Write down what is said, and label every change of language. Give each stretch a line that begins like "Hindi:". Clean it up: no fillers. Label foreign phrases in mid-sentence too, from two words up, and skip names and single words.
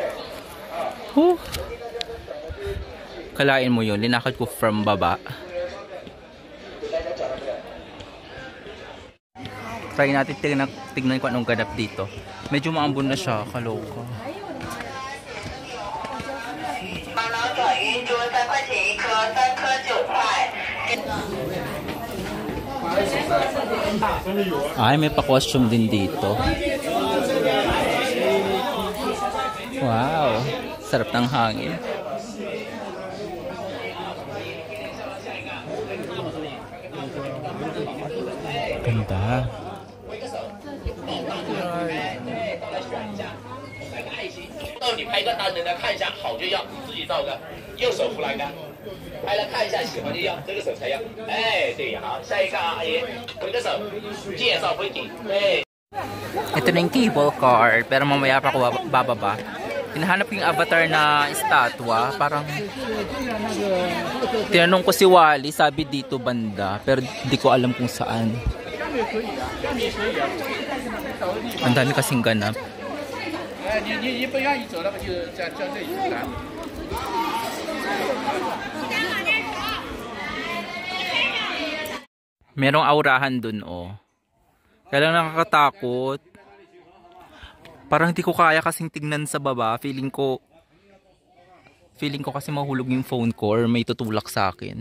Filipino: Kalain mo yun. Linakad ko from baba. Try natin tignan ko anong ganap dito. Medyo maambon na siya, kaloka.
Chinese: 玛瑙转运珠3块钱一颗，3颗9块。
Filipino: Ay, may pa-costume din dito. Wow, sarap ng hangin. Ganda.
Chinese: 你拍个单人的看一下，好就要自己照个，右手扶栏杆，拍了看一下喜欢就要，这个手才要。哎，对，好，下一个啊，阿姨，挥个手，介绍规矩，对。
Filipino: Ito na yung cable car, pero mamaya pa ako bababa. Hinahanap ko yung avatar na estatwa. Parang tinanong ko si Wally, sabi dito banda, pero di ko alam kung saan. Ang dami kasing ganap.
Chinese: 你不愿意走，那么就在这里来。
Filipino: Merong aurahan dun, oh. Kaya lang nakakatakot. Parang hindi ko kaya kasing tignan sa baba. Feeling ko kasi mahulog yung phone ko or may tutulak sa akin.